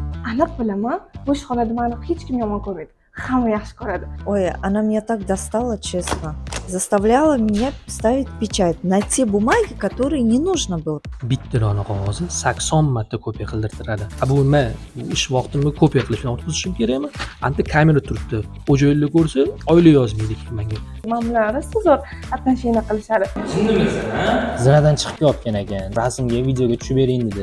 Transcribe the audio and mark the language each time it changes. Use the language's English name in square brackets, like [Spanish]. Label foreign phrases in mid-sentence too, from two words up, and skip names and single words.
[Uzbek] aniq bilaman, bu ishxonada meni hech kim yomon ko'rmaydi. Hamma yaxshi ko'radi. [Russian] Ой, она меня так достала, честно. Заставляла меня ставить печать на те бумаги, которые не нужно было. [Uzbek] Bitta dona qog'ozni 80 marta kopiya qildirtiradi. Bu nima? Bu ish vaqtimni kopiya qilishni o'tkazishim kerakmi? Anta kamera turibdi. O'joyli ko'rsa, oylik yozmaydi menga. Men bilan rasmzor отношение qilishadi. Zinadan chiqib yotgan ekan. Rasmga, videoga tushib bering dedi.